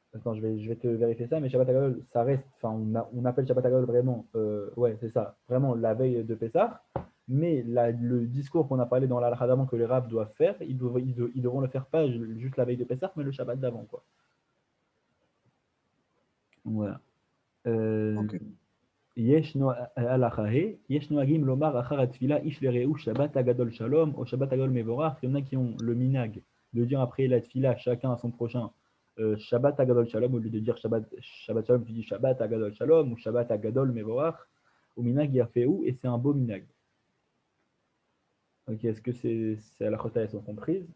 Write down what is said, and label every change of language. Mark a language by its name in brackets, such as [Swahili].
[French] Attends, je vais te vérifier ça, mais Shabbat Agadol, ça reste. Enfin, on appelle Shabbat Agadol vraiment. Ouais, c'est ça. Vraiment la veille de Pessah. Mais le discours qu'on a parlé dans l'Al d'avant que les rabbins doivent faire, ils devront le faire pas juste la veille de Pessah, mais le Shabbat d'avant, quoi. Voilà. Ok. [Hebrew] יש נוהגים לומר אחר התפילה איש לרעהו שבת הגדול שלום או שבת הגדול מבורך. [French] Il y en a qui ont le minhag de dire après la tfila chacun à son prochain Shabbat Agadol Shalom au lieu de dire Shabbat Shalom, tu dis Shabbat Agadol Shalom ou Shabbat Agadol Mevorach. Au minhag Yaféou et c'est un beau minhag. Ok, est-ce que c'est à la chota, elles sont comprises?